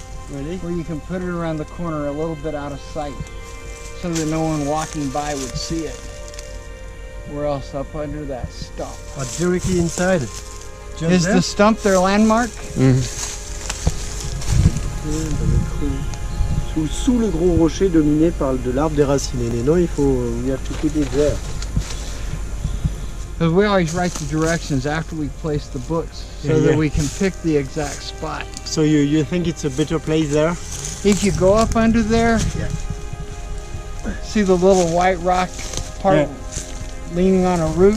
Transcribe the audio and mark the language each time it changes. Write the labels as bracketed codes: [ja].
[en] Really? Where you can put it around the corner a little bit out of sight so that no one walking by would see it. Where else? Up under that stump. Directly inside. Is the stump their landmark? [fr] Sous le gros rocher dominé par de l'arbre déraciné. Et non, [en] we have to put it there. Because we always write the directions after we place the books so that we can pick the exact spot. So you think it's a better place there? If you go up under there, see the little white rock part leaning on a root?